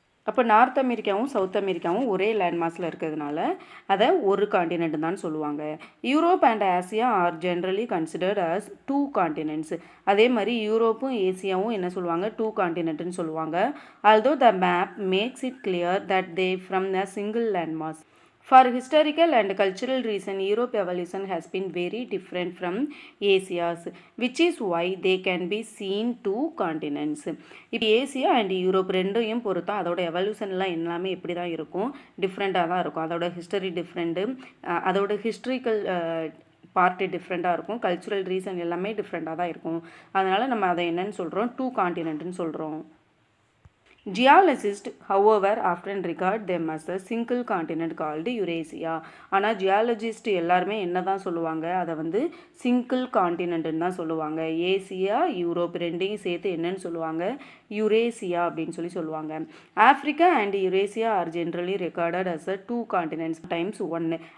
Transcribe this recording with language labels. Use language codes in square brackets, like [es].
[ta] அப்போ நார்த் அமெரிக்காவும் சவுத் அமெரிக்காவும் ஒரே லேண்ட் மாஸில் இருக்கிறதுனால அதை ஒரு காண்டினென்ட் தான் சொல்லுவாங்க. [en] Europe and Asia are generally considered as 2 continents. [ta] அதே மாதிரி யூரோப்பும் ஏசியாவும் என்ன சொல்லுவாங்க, 2 காண்டினென்ட்னு சொல்லுவாங்க. [en] Although the map makes it clear that they from the single land mass. For historical and cultural reason, Europe evolution has been very different from Asia's, which is why they can be seen two continents. [ta] இப்போ Asia and Europe ரெண்டையும் பொறுத்தா அதோட எவல்யூஷன்லாம் எல்லாமே எப்படி தான் இருக்கும், டிஃப்ரெண்ட்டாக தான் இருக்கும். அதோட ஹிஸ்டரி டிஃப்ரெண்ட்டு, அதோட ஹிஸ்ட்ரிக்கல் பார்ட்டு டிஃப்ரெண்ட்டாக இருக்கும், கல்ச்சுரல் ரீசன் எல்லாமே டிஃப்ரெண்ட்டாக தான் இருக்கும். அதனால் நம்ம அதை என்னன்னு சொல்கிறோம், 2 காண்டினென்ட்னு சொல்கிறோம். [en] Geologists, however, often regard them as a single continent called Eurasia. [ta] ஆனால் ஜியாலஜிஸ்ட் எல்லாருமே என்ன தான் சொல்லுவாங்க, அதை வந்து சிங்கிள் காண்டினென்ட்னு தான் சொல்லுவாங்க. ஏசியா யூரோப் ரெண்டையும் சேர்த்து என்னன்னு சொல்லுவாங்க, யுரேசியா அப்படின்னு சொல்லுவாங்க. [en] Africa and Eurasia are generally recorded as a 2 continents times 1.